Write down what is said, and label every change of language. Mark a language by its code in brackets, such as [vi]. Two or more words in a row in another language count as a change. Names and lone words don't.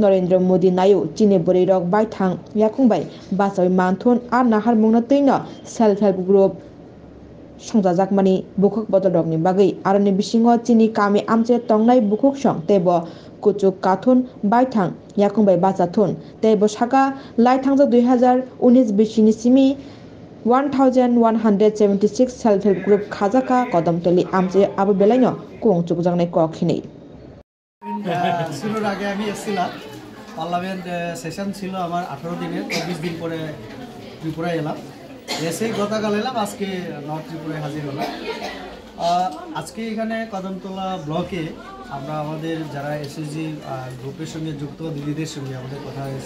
[trp] Narendra Modi Nayu Chini Borirok Baithang Yakungbai Basoi Manthun Ar Nahar Mungna Tino [en] Self Help Group [trp] Songjajak mani Bukuk Bododok ni Bagai Arani Bisingo Chini Kami Amche Tongnai Bukuk Song Tebo Kuchuk Kathun Baithang Yakungbai Bachathun Tebo Shaka Laithangja 2019 Bishini Simi 1176 [en] Self Help Group [trp] Khajaka Kodamtoli Amche Abu Belaino Kung Chukjangnai Kokhini [bn] শুরুর আগে আমি এসেছিলাম পার্লামেন্ট সেশন ছিল আমার 18 দিনের 24 দিন পরে ত্রিপুরায় এলাম এসে গতকাল এলাম আজকে নর্থ ত্রিপুরায় হাজির হলাম আজকে এখানে কদমতলা ব্লকে আমরা আমাদের যারা এসএসজি গ্রুপের সঙ্গে যুক্ত দিদিদের সঙ্গে আমাদের কথা হয়েছে